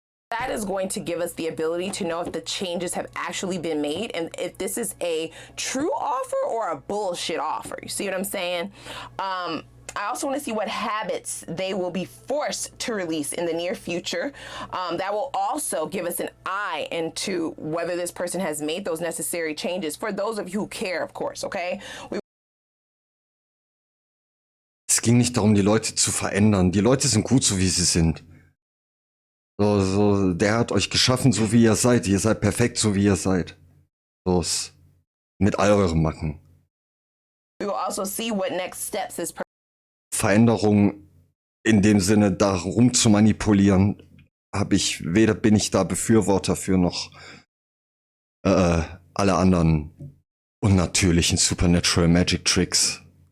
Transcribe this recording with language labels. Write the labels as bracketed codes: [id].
[en] that is going to give us the ability to know if the changes have actually been made and if this is a true offer or a bullshit offer. You see what I'm saying? I also want to see what habits they will be forced to release in the near future. That will also give us an eye into whether this person has made those necessary changes for those of you who care, of course, okay? [de] Es ging nicht darum, die Leute zu verändern. Die Leute sind gut, so wie sie sind. Der hat euch geschaffen, so wie ihr seid. Ihr seid perfekt, so wie ihr seid. Mit all euren Macken. [en] We will also see what next steps this person. [de] Veränderung in dem Sinne, da rum zu manipulieren, weder bin ich da Befürworter für noch alle anderen unnatürlichen [en] Supernatural Magic Tricks.